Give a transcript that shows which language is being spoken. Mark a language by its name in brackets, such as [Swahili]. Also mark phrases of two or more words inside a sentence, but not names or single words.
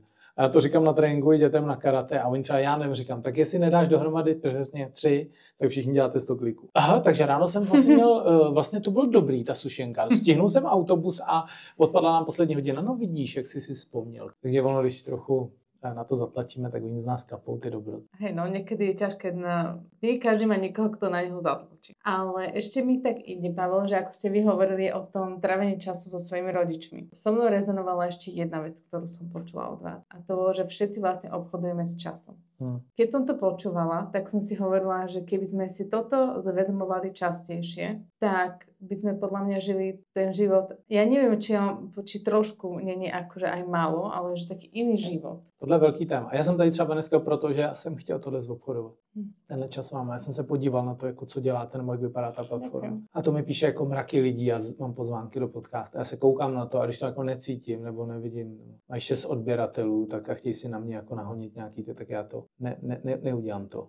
[Czech] A já to říkám na tréninku i dětem na karate a oni třeba já nevím, říkám, tak jestli nedáš dohromady přesně 3, tak všichni děláte 100 kliků. Aha, takže ráno jsem vlastně měl, vlastně to byl dobrý, ta sušenka. Stihnul jsem autobus a odpadla nám poslední hodina. No vidíš, jak jsi si vzpomněl. Takže ono, když trochu na to zatlačíme, tak oni z nás kapou ty dobroty. [Slovak] Hej, no niekedy je ťažké, nie každý má niekoho, kto na neho preskočí. Ale ešte mi tak ide, Pavel, že ako ste vy hovorili o tom trávení času so svojimi rodičmi. So mnou rezonovala ešte jedna vec, ktorú som počula od vás. A to bolo, že všetci vlastne obchodujeme s časom. Keď som to počúvala, tak som si hovorila, že keby sme si toto zvedomovali častejšie, tak by sme podľa mňa žili ten život. Ja neviem, či trošku není akože aj málo, ale že taký iný život. [Czech] Tohle je velký téma. Já jsem tady třeba dneska proto, že já jsem chtěl tohle zobchodovat. Tenhle čas mám. Já jsem se podíval na to, jako co děláte, nebo jak vypadá ta platforma. Okay. A to mi píše jako mraky lidí a mám pozvánky do podcastu. Já se koukám na to a když to jako necítím nebo nevidím, mají 6 odběratelů, tak a chtějí si na mě jako nahonit nějaký ty, tak já to neudělám to.